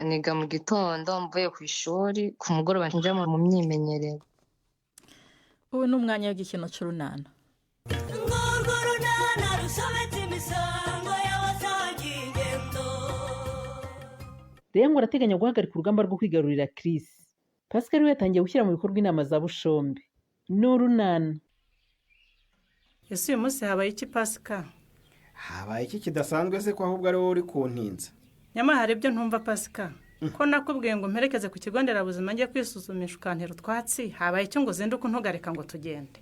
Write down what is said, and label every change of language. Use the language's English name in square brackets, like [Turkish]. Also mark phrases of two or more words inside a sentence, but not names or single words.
[Rundi] Niga mu gitondo mvuye ku ishuri, ku mugoroba nja mu myimenyerezo. Ubu n'umwanya w'igikino c'urunana. [Kinyarwanda] Rero ngo arateganya guhagarika urugamba rwo kwigarurira Chris. Pascal we yatangiye gushyira mu bikorwa inama za Bushombe n'urunana. Ese uyu munsi habaye iki Pascal? Habaye iki kidasanzwe se ko ahubwo ari wowe uri kuntinza? Nyamara hari ibyo ntumva Pascal. Ko nakubwiye ngo mperekeze ku kigo nderabuzima njye kwisuzumisha ukantera utwatsi, habaye icyo ngo zinduke ntugareka ngo tugende.